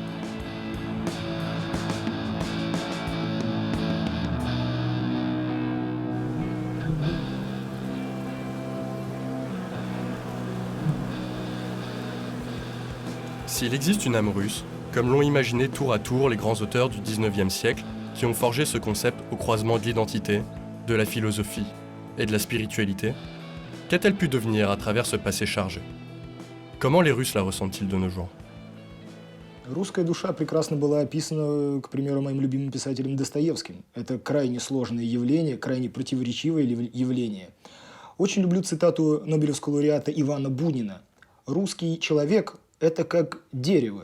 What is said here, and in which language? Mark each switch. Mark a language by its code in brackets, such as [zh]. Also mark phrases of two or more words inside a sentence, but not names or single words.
[fr] S'il existe une âme russe, comme l'ont imaginé tour à tour les grands auteurs du XIXe siècle qui ont forgé ce concept au croisement de l'identité, de la philosophie et de la spiritualité, qu'a-t-elle pu devenir à travers ce passé chargé? Comment les Russes la ressentent-ils de nos jours? [ru] Русская душа прекрасно была описана, к примеру, моим любимым писателем Достоевским. Это крайне сложное явление, крайне противоречивое явление. Очень люблю цитату Нобелевского лауреата Ивана Бунина. «Русский человек – это как дерево.